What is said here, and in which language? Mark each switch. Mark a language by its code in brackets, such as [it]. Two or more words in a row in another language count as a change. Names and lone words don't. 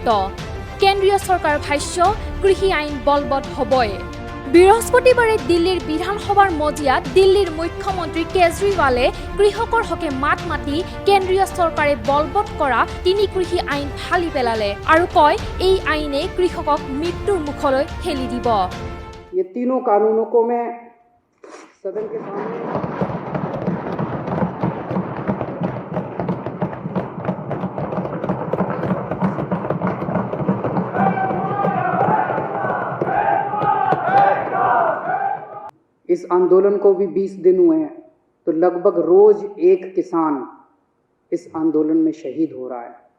[as] কেন্দ্ৰীয় চৰকাৰৰ ভাষ্য, কৃষি আইন বলবৎ হ'বই। বৃহস্পতিবাৰে দিল্লীৰ বিধানসভাৰ মজিয়াত দিল্লীৰ মুখ্যমন্ত্ৰী কেজৰিৱালে কৃষকৰ হকে মাত মাতি কেন্দ্ৰীয় চৰকাৰে বলবৎ কৰা তিনি কৃষি আইন ফালি পেলালে আৰু কয় এই আইনে কৃষকক মৃত্যুৰ মুখলৈ ঠেলি দিব। [hi] ये तीनों कानूनों को मैं सदन के सामने इस आंदोलन को भी 20 दिन हुए हैं, तो लगभग रोज एक किसान इस आंदोलन में शहीद हो रहा है।